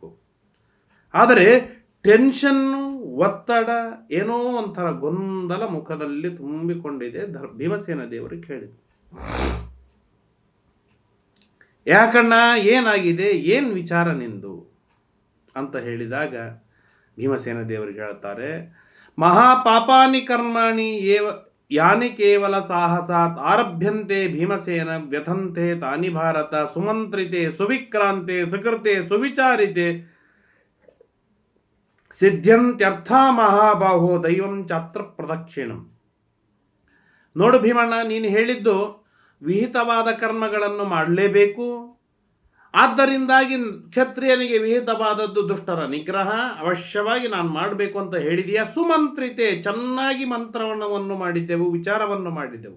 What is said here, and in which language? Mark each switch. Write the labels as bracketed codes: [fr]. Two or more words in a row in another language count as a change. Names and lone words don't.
[kn] ಆದರೆ ಟೆನ್ಷನ್ನು, ಒತ್ತಡ, ಏನೋ ಒಂಥರ ಗೊಂದಲ ಮುಖದಲ್ಲಿ ತುಂಬಿಕೊಂಡಿದೆ. ಭೀಮಸೇನ ದೇವರಿಗೆ ಹೇಳಿದರು, ಯಾಕಣ್ಣ ಏನಾಗಿದೆ, ಏನು ವಿಚಾರ ನಿಂದು ಅಂತ ಹೇಳಿದಾಗ ಭೀಮಸೇನ ದೇವರಿಗೆ ಹೇಳ್ತಾರೆ, [sa] ಮಹಾಪಾಪಾನಿ ಕರ್ಮಾಣಿ ಯಾನಿ ಕೇವಲ ಸಾಹಸಾತ್ ಆರಭ್ಯಂತೆ ಭೀಮಸೇನ ವ್ಯಥಂತೆ ತಾನಿ ಭಾರತ ಸುಮಂತ್ರಿತೆ ಸುವಿಕ್ರಾಂತೆ ಸುಕೃತೆ ಸುವಿಚಾರಿತೆ ಸಿದ್ಧ್ಯಂತ್ಯರ್ಥ ಮಹಾಬಾಹೋ ದೈವಂ ಚಾತ್ರ ಪ್ರದಕ್ಷಿಣಂ. [kn] ನೋಡು ಭೀಮಣ್ಣ, ನೀನು ಹೇಳಿದ್ದು ವಿಹಿತವಾದ ಕರ್ಮಗಳನ್ನು ಮಾಡಲೇಬೇಕು, ಆದ್ದರಿಂದಾಗಿ ಕ್ಷತ್ರಿಯನಿಗೆ ವಿಹಿತವಾದದ್ದು ದುಷ್ಟರ ನಿಗ್ರಹ ಅವಶ್ಯವಾಗಿ ನಾನು ಮಾಡಬೇಕು ಅಂತ ಹೇಳಿದೆಯಾ. ಸುಮಂತ್ರಿತೆ, ಚೆನ್ನಾಗಿ ಮಂತ್ರವನ್ನು ಮಾಡಿದ್ದೆವು, ವಿಚಾರವನ್ನು ಮಾಡಿದೆವು.